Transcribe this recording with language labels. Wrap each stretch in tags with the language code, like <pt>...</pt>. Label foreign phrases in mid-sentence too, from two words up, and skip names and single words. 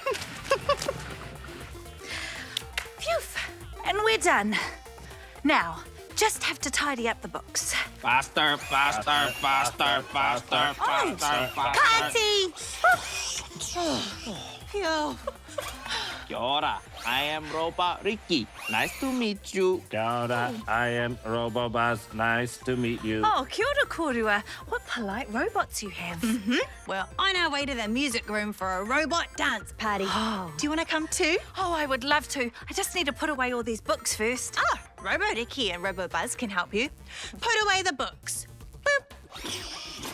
<en>Phew. And we're done. Now, just have to tidy up the books. faster, faster, faster, faster, faster, faster. Party! Phew.</en> <mi>Kia ora,</mi> <en>I am Robo Ricky. Nice to meet you.</en> <mi>Kia ora,</mi> <en>I am Robo Buzz. Nice to meet you.</en> <mi>Oh, kia ora korua.</mi> <en>What polite robots you have. Well, on our way to the music room for a robot dance party. Do you want to come too? Oh, I would love to. I just need to put away all these books first. Ah, Robo Ricky and Robo Buzz can help you. Put away the books. Boop.</en>